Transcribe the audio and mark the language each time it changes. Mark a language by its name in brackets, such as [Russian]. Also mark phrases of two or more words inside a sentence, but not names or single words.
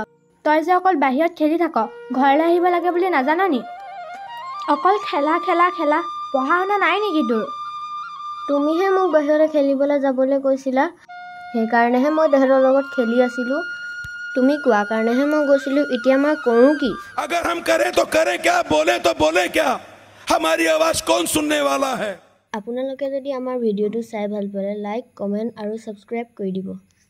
[Assamese] তই যে অকল বাহিৰত খেলি থাক, ঘৰলৈ আহিব লাগে বুলি নাজান নি? অকল খেলা পঢ়া শুনা নাই নেকি তোৰ? তুমিহে মোক বাহিৰলৈ খেলিবলৈ যাবলৈ কৈছিলা, সেইকাৰণেহে মই তেহেঁতৰ লগত খেলি আছিলোঁ। তুমি কোৱা কাৰণেহে মই গৈছিলোঁ, এতিয়া মই কৰোঁ কি? [Hindi] अगर हम करें तो करें क्या, बोले तो बोले क्या, हमारी आवाज कौन सुनने वाला है? [Assamese] আপোনালোকে যদি আমাৰ ভিডিঅ'টো চাই ভাল পালে লাইক, কমেণ্ট আৰু ছাবস্ক্ৰাইব কৰি দিব।